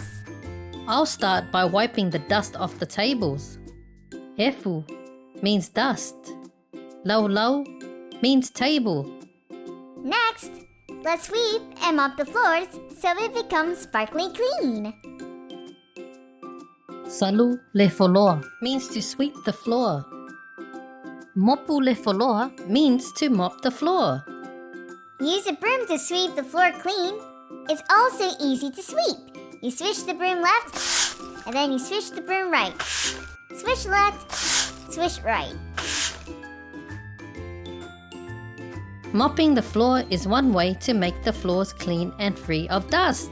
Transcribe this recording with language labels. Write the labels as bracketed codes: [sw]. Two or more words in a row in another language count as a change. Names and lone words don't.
[en] I'll start by wiping the dust off the tables. Hefu means dust. Lau means table. Next, let's sweep and mop the floors so it becomes sparkly clean. [sm] Salu le foloa [en] means to sweep the floor. [sm] Mopu le foloa [en] means to mop the floor. Use a broom to sweep the floor clean. It's also easy to sweep. You swish the broom left, and then you swish the broom right. Swish left, swish right. Mopping the floor is one way to make the floors clean and free of dust.